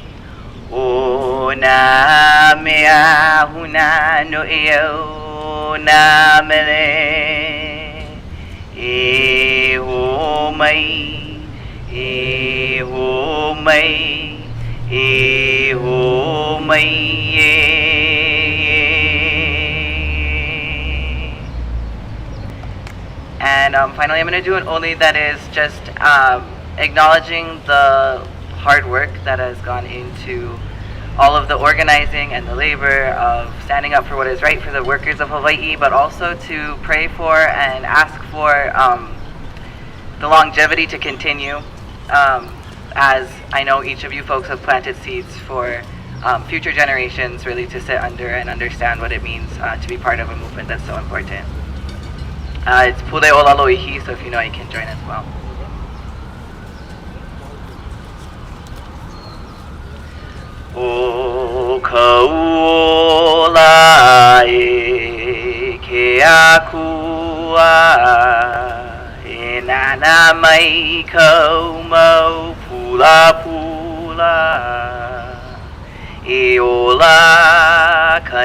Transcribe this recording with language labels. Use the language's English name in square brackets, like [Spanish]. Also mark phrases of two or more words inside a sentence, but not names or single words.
[Hawaiian] O na mea huna no e au na mele. E ho mai. E ho mai. E ho mai e. [English] And finally, I'm going to do an Oli that is just acknowledging the hard work that has gone into all of the organizing and the labor of standing up for what is right for the workers of Hawaii, but also to pray for and ask for the longevity to continue, as I know each of you folks have planted seeds for future generations really to sit under and understand what it means to be part of a movement that's so important. It's Pule Olaloihi, so if you know, you can join as well. [Hawaiian] O kaula e ke akua e nana mai kau mau pula pula e ola